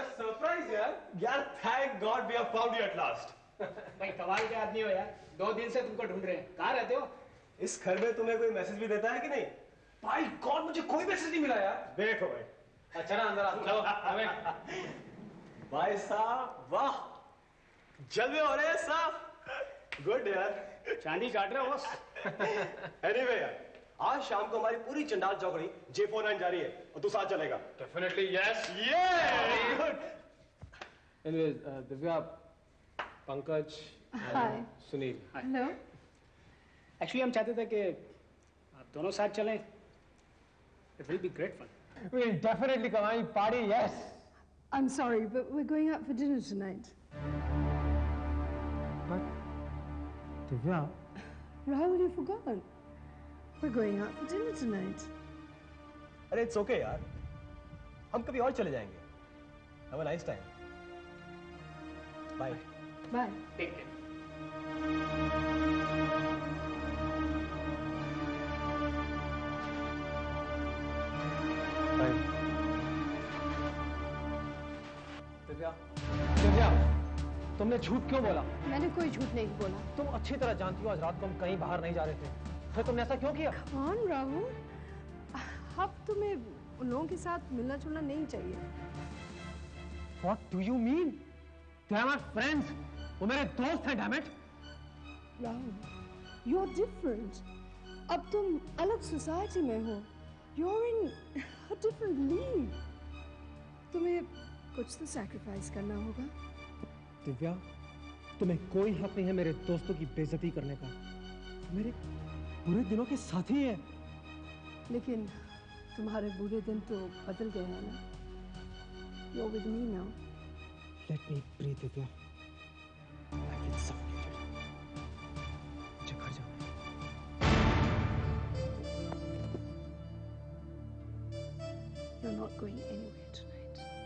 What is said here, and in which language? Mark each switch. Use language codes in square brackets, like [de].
[en] we have found you at last. [hi] भाई कमाल के आदमी हो यार, 2 दिन से तुमको ढूंढ रहे हैं। कहाँ रहते हो? इस घर में तुम्हें कोई मैसेज भी देता है कि नहीं? भाई गॉड, मुझे कोई मैसेज नहीं मिला यार। देखो भाई। अच्छा ना, अंदर आओ, चलो हमें। भाई साहब वाह, जलवे हो रहे हैं साहब। गुड यार, चांदी काट रहे हो बस। एनीवे यार, आज शाम को हमारी पूरी चंडाल चौकड़ी J49 जा रही है और तू साथ चलेगा। [en] Definitely yes. [hi] ये good. [en] Anyways, Divya, Pankaj, Hi. [hi] Sunil. [en] Hello. [hi] Actually हम चाहते थे कि आप दोनों साथ चलें। [en] It will be great fun. We'll definitely come. I'll party, yes. I'm sorry, but we're going out for dinner tonight. But Divya, Rahul, you forgot. We're going out for dinner tonight. [hi] अरे [en] it's okay [hi] यार, हम कभी और चले जाएंगे। [en] Have a nice time. Bye. Bye. Take care. [hi] Divya, Divya, तुमने झूठ क्यों बोला? मैंने कोई झूठ नहीं बोला। तुम अच्छी तरह जानती हो आज रात को हम कहीं बाहर नहीं जा रहे थे, फिर तुमने ऐसा क्यों किया? कौन राहुल? अब तुम्हें उन लोगों के साथ मिलना जुलना नहीं चाहिए। [en] What do you mean? They are my friends. [hi] वो मेरे दोस्त हैं, [en] damn it. Rahul, you're different. [hi] अब तुम अलग सोसाइटी में हो। [en] You're in a different league. [hi] तुम्हें कुछ तो सैक्रिफाइस करना होगा। दिव्या, तुम्हें कोई हक नहीं है मेरे दोस्तों की बेइज्जती करने का। मेरे बुरे दिनों के साथी हैं। लेकिन तुम्हारे बुरे दिन तो बदल गए हैं ना। [en] You're with me now. Let me breathe, Divya. I feel suffocated. [hi] मुझे घर जाना है। [en] You're not going anywhere tonight.